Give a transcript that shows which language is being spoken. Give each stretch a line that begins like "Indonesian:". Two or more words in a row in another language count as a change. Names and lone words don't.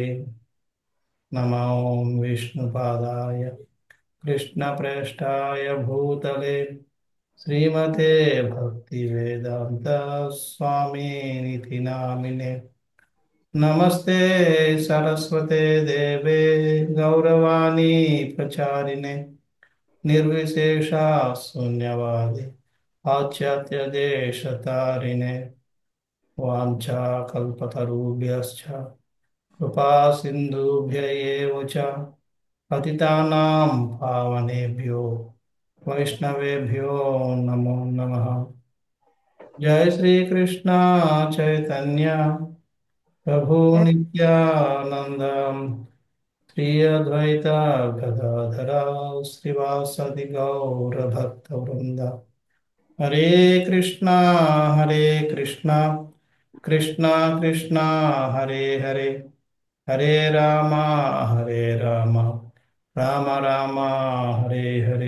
Sanskrit: నమో విష్ణుపాదాయ కృష్ణప్రేష్టాయ భూతలే శ్రీమతే భక్తివేదాంత స్వామినితి నామినే. నమస్తే సరస్వతే దేవే గౌరవాణి ప్రచారిణే నిర్విశేష శూన్యవాది పాశ్చాత్యదేశతారిణే. వాంఛాకల్పతరుభ్యశ్చ కృపా సింధుభ్య ఏవ చ పతితానాం పావనేభ్యో వైష్ణవేభ్యో నమో నమః. జయ శ్రీకృష్ణ చైతన్య ప్రభు నిత్యానంద శ్రీ అద్వైత గదాధర శ్రీవాసది గౌరభక్తవృంద. హరే కృష్ణ హరే కృష్ణ కృష్ణ కృష్ణ హరే హరే హరే రామ హరే రామ రామ రామ హరే హరే.